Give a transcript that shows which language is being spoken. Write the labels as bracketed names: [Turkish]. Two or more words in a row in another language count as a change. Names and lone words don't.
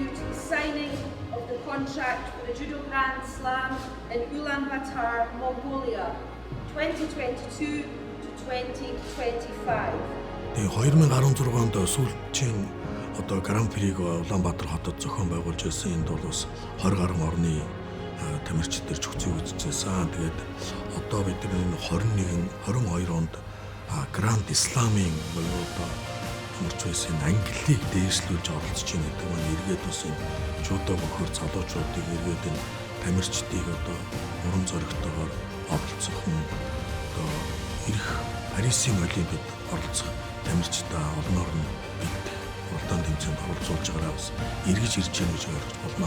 [English] you to the signing of the contract for the Judo Grand Slam in Ulaanbaatar, Mongolia, 2022 to 2025. [Mongolian] 2016 онд сүүлчийн одоо Гран Приг Улаанбаатар хотод зохион байгуулж байсан. Энд бол бас 20 гаруй орны тамирчид төрж хүчийг үзчихсэн. Тэгээд одоо бид энэ 22 онд Grand Slam-ийн одоо мөрч байсан Англиг дээшлүүлж оролцож байгаа гэдэг маань эргээд бас энэ жудо бохор залуучуудыг эргээд энэ тамирчдыг одоо уран зоригтойгоор оролцох нь одоо ирэх Парисын Олимпиад оролцох тамирчдаа олноор нь бэлдэх уралдаан тэмцээнд оролцуулж байгаагаа бас эргэж ирж байгаа гэж ойлгож болно.